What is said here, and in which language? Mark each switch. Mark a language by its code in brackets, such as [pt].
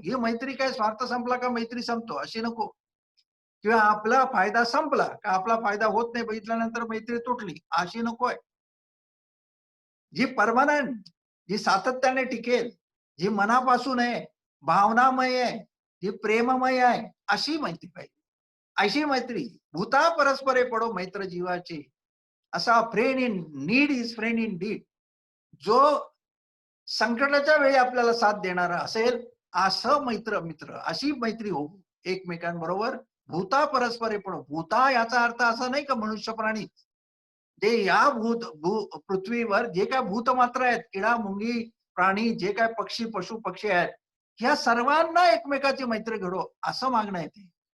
[mr] ही मैत्री काय स्वार्थ संपला का मैत्री संपतो अशी नको, किंवा आपला फायदा संपला का आपला फायदा होत नाही बघितल्यानंतर मैत्री तुटली अशी नको आहे. जी परमनंट, जी सातत्याने टिकेल, जी मनापासून आहे, भावनामय आहे, जी प्रेममय आहे, अशी मैत्री पाहिजे. अशी मैत्री भूता परस्परे पडो मैत्र जीवाची. असा [en] Friend in need is friend in deed. [mr] जो संकटाच्या वेळी आपल्याला साथ देणारा असेल असं मित्र अशी मैत्री हो एकमेकांबरोबर. भूता परस्परे पडो. भूता याचा अर्थ असा नाही का मनुष्य प्राणी, जे या पृथ्वीवर जे काय भूतमात्र आहेत, किडा मुंगी प्राणी, जे काय पक्षी पशु पक्षी आहेत, ह्या सर्वांना एकमेकाची मैत्री घडो असं मागणं येते.